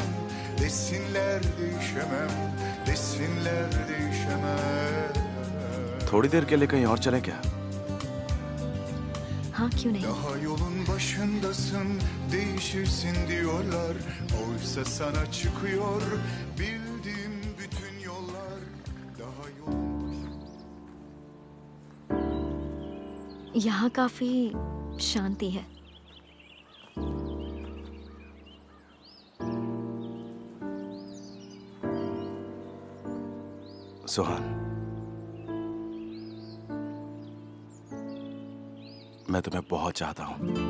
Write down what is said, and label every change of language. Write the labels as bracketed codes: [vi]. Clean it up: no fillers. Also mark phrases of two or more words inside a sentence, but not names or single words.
[tr] Desinler değişemem, desinler değişemem. [hi] थोड़ी देर के लिए कहीं और चलें क्या? हाँ क्यों नहीं। [tr] Daha yolun başındasın, değişirsin diyorlar. Oysa sana çıkıyor bildiğim bütün yollar. Daha yolun [hi] यहाँ काफी शांति है। सुहान, मैं तुम्हें बहुत चाहता हूँ।